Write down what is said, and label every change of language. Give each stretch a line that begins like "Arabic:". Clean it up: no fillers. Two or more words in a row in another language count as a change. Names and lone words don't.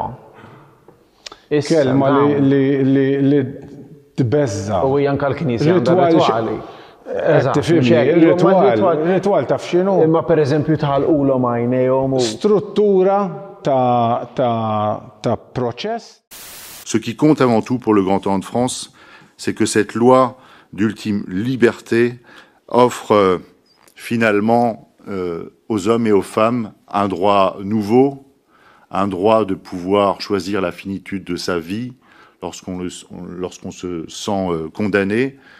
Maltese: Kelma li tbeżza. U anke l-Knisja għandha ritwali. Ritwal taf x'inhu? Imma pereżempju tħallqulhom għajnejhom u struttura ta' proċess.
French: Ce qui compte avant tout pour le Grand Orient de France, c'est que cette loi d'ultime liberté offre finalement aux hommes et aux femmes un droit nouveau, un droit de pouvoir choisir la finitude de sa vie lorsqu'on se sent condamné.